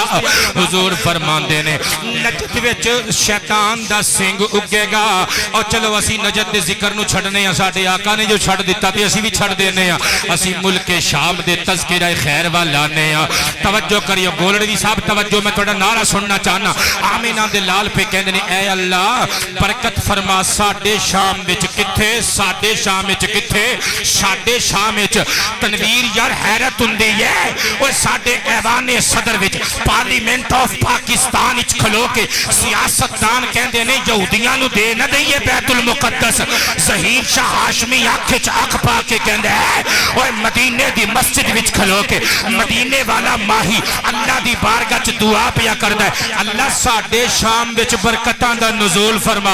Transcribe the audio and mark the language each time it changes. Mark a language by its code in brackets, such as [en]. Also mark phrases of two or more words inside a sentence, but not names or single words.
[pa] حضور فرماندے نے نجد وچ شیطان دا سنگ اگے گا. اور چلو اسی نجد دے ذکر نو چھڑنے ہیں, ساڈے آقا نے جو چھڑ دیتا تے اسی بھی چھڑ دینے ہیں. اسی ملک شام دے تذکرہ خیر والانے ہیں. توجہ کریو گولڑوی صاحب توجہ, میں تھوڑا نعرہ سننا چاہنا. آمینہ دے لال پہ کہندے نے اے اللہ برکت فرما ساڈے شام وچ. کتھے ساڈے شام وچ, کتھے ساڈے شام وچ. تنویر یار حیرت ہوندی ہے, اوے ساڈے ایوان صدر وچ پارلیمنٹ آف پاکستان وچ کھلو کے سیاستدان کہندے نے یہودیاں نو دے نہ دئیے بیت المقدس. ظہیر شاہ ہاشمی اکھ وچ اکھ پا کے کہندا ہے اوے مدینے دی مسجد وچ کھلو کے مدینے والا ماہی اللہ دی بارگاہ وچ دعا پیا کردا ہے, اللہ ساڈے شام وچ برکتاں دا نزول فرما.